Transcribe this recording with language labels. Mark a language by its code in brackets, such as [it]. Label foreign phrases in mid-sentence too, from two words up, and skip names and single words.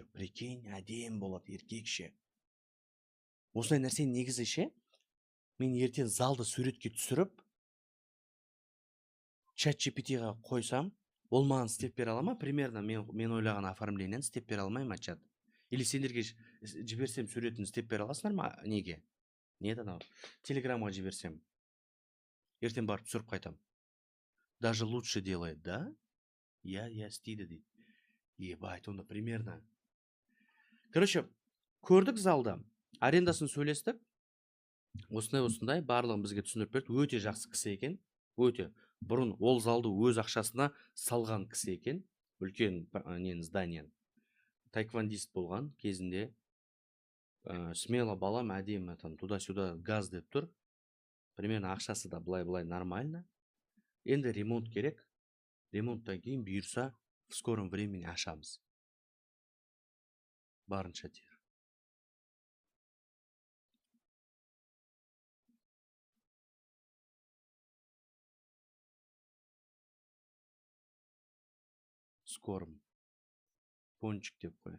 [kk] Прикинь, әдем болады, еркекше. Осындай нәрсені негізі ше, мен ертең залды суретке түсіріп, чат GPT-ға қойсам, ол маған істеп бере ала ма? Примерно мен ойлаған оформлениені істеп бере алмай ма чат? Или сендерге жіберсем суретін істеп бере аласыңдар ма? Неге? Не еді анау? Телеграмға жіберсем. Ертең барып түсіріп қайтам. [ru] Даже лучше делает, да? Я [kk] істейді дейді. Ебать, онда примерно. Короче, көрдік залда. Арендасын сөйлестік. Осындай барлығын бізге түсіндіріп берді. Өте жақсы кісі екен. Өте. Бұрын ол залды өз ақшасына салған кісі екен. Үлкен зданиен. Таэквондист болған кезінде. Смело балам, әдемі туда-сюда газ деп тұр. Примерно ақшасы да былай нормально. Енді ремонт керек. Ремонттан кейін бұйырса [ru] в скором времени [kk] ашамыз. Барынша тер. Скорым. Пончик деп қой.